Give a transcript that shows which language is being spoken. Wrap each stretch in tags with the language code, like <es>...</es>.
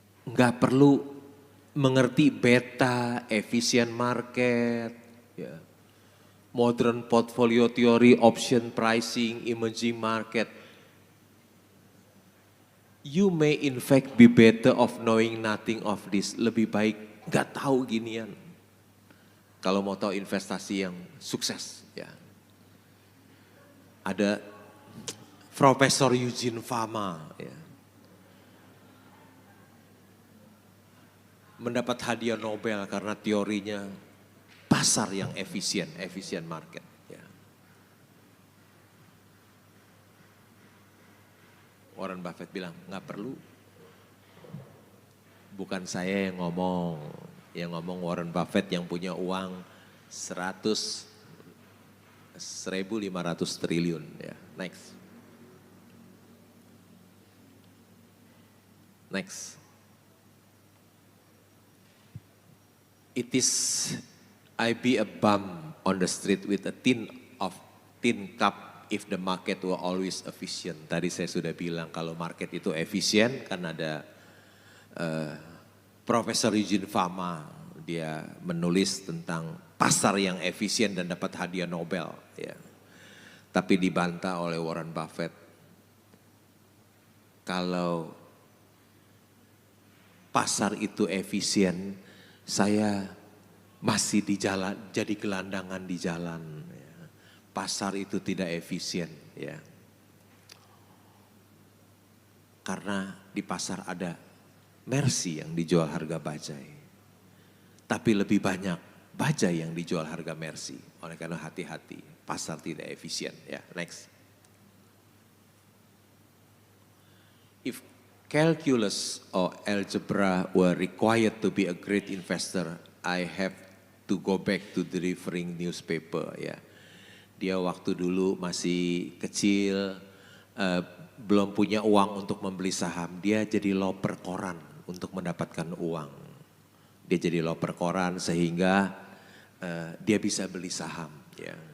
<id>Nggak perlu mengerti beta, efficient market, ya.</id> <en>Modern portfolio theory, option pricing, emerging market. You may in fact be better of knowing nothing of this.</en> <id>Lebih baik nggak tahu ginian. Kalau mau tahu investasi yang sukses, ya. Ada Profesor Eugene Fama, ya. Mendapat hadiah Nobel karena teorinya pasar yang efisien market. Ya. Warren Buffett bilang, nggak perlu. Bukan saya yang ngomong Warren Buffett yang punya uang 1.500 triliun. Ya. Next.</id> <en>It is I be a bum on the street with a tin cup if the market were always efficient.</en> <id>Tadi saya sudah bilang kalau market itu efisien kan ada Profesor Eugene Fama, dia menulis tentang pasar yang efisien dan dapat hadiah Nobel. Ya. Tapi dibantah oleh Warren Buffett. Kalau pasar itu efisien, saya masih di jalan, jadi gelandangan di jalan. Ya. Pasar itu tidak efisien, ya. Karena di pasar ada Mercy yang dijual harga bajai. Tapi lebih banyak bajai yang dijual harga Mercy. Oleh karena hati-hati, pasar tidak efisien. Ya, next.</id> <en>If calculus or algebra were required to be a great investor, I have to go back to delivering newspaper.</en> <id>Ya, dia waktu dulu masih kecil, belum punya uang untuk membeli saham. Dia jadi loper koran untuk mendapatkan uang. Dia jadi loper koran sehingga dia bisa beli saham. Ya.</id>